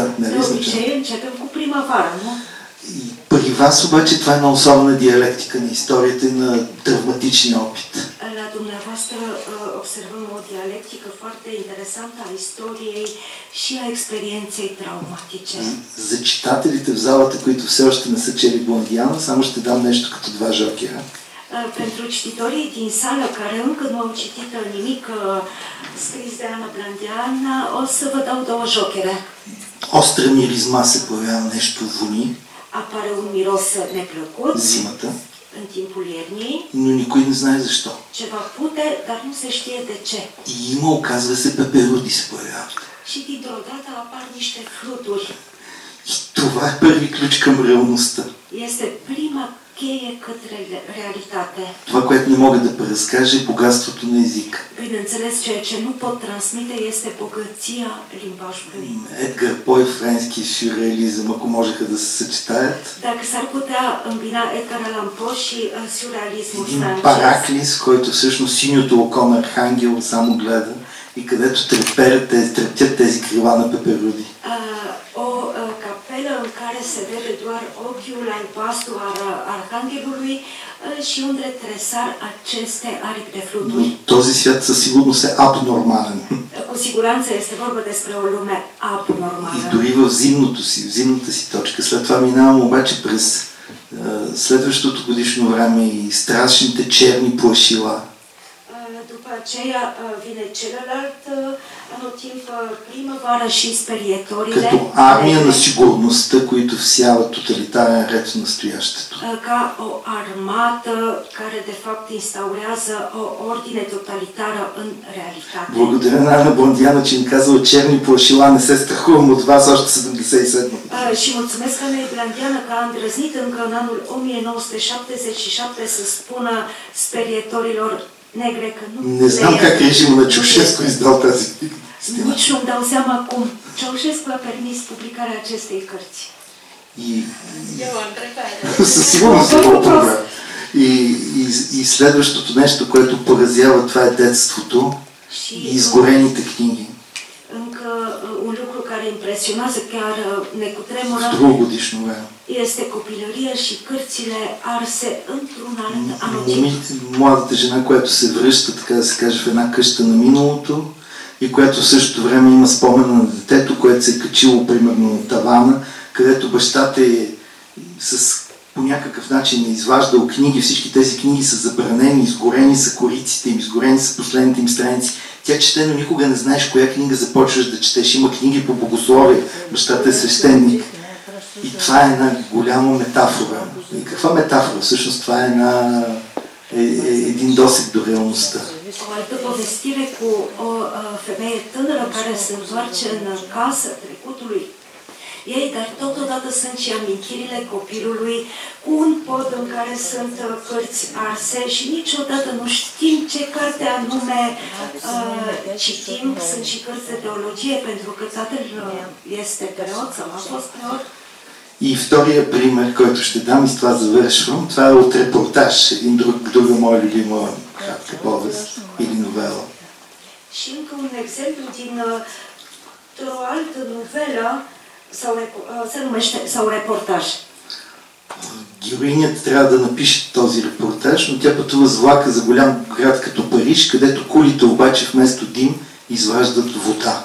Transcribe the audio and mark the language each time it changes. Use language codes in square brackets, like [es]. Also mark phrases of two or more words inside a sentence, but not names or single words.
[ro] De [bg] нали значи? [ro] obicei începem cu primăvara, nu? [bg] И при вас обаче това е една особена диалектика на историята и на травматичния опит. [ro] La dumneavoastră observăm o dialectică foarte interesantă a istoriei și a experienței traumatice. [bg] За читателите в залата, които все още не са чели Блондиана, само ще дам нещо като два жокера. [ro] Pentru cititorii din sală care încă nu au citit nimic scris de Ana Blandiana, o să vă dau două jochere. [bg] Остра миризма се появява, нещо вони, [ro] Apare un miros neplăcut [bg] зимата, [ro] în timpul iernii, [bg] но никой не знае защо. [ro] ceva pute, dar nu se știe de ce. [bg] И има, оказва се, пеперуди се появяват. [ro] Și dintr-o dată apar niște fluturi. [bg] И това е първи ключ към реалността. [ro] Este prima cheie către realitate. [bg] Това, което не мога да преразкажа, е богатството на език. [ro] Bineînțeles, ceea ce nu pot transmite este bogăția limbajului. [bg] Едгар По и френски сюрреализъм, ако можеха да се съчетаят. [ro] Dacă s-ar putea îmbina Edgar Allan Poe și surrealismul [bg] Един [ro] francez. [bg] Параклис, който всъщност синьото око на Архангел само гледа и където трептят тези крила на пеперуди. [ro] O capelă în care se vede doar ochiul albastru al Arhanghelului și unde tresar aceste aripi de fluturi. [bg] Но този свят със сигурност е абнормален. [ro] Cu siguranță este vorba despre o lume abnormală. [bg] И дори в зимната си точка. След това минавам обаче през следващото годишно време и страшните черни плашила. [ro] După aceea vine celălalt anotimp, primăvară și sperietorile. [bg] Като армия на сигурността, които всяват тоталитарен ред в настоящето. [ro] Ca o armată care de fapt instaurează o ordine totalitară în realitate. [bg] Благодаря на Ана Блондиана, че им казала черни плашила, не се страхувам от вас още 77. [ro] Și mulțumesc Anei Blandiana că a îndrăznit încă în anul 1977 să spună sperietorilor negre că nu [bg] Не знам как режима на Чаушеску издал тази книга. [ro] Nici nu-mi dau seama cum Ceaușescu a permis publicarea acestei cărți. [bg] Със сигурност е много проблем. И следващото нещо, което поразява, това е детството и изгорените книги. [ro] Încă un lucru care impresionează, chiar ne cutremură, [bg] Другогодишно време. [ro] este copilăria și cărțile arse într-un alt anotimp. [bg] Младата жена, която се връща, така да се каже, в една къща на миналото и която в същото време има спомена на детето, което се е качило примерно на тавана, където бащата е по някакъв начин изваждал книги. Всички тези книги са забранени, изгорени са кориците им, изгорени са последните им страници. Тя чете, но никога не знаеш коя книга започваш да четеш. Има книги по богословие, бащата е свещеник. И това е една голяма метафора. И каква метафора? Всъщност това е един досег до реалността. [ro] O altă povestire cu o femeie tânără care se întoarce în casă trecutului ei, dar totodată sunt și amintirile copilului cu un pod în care sunt cărți arse și niciodată nu știm ce carte anume citim, sunt și cărți de teologie, pentru că tatăl este preot sau a fost preot. [bg] И втория пример, който ще дам, и с това завършвам, това е от репортаж, друга моя любима кратка повест или новела. [ro] Și încă un exemplu dintr-o altă novelă se numește sau reportaj. [bg] Героинята трябва да напише този репортаж, но тя пътува с влака за голям град като Париж, където кулите обаче вместо дим изваждат вода.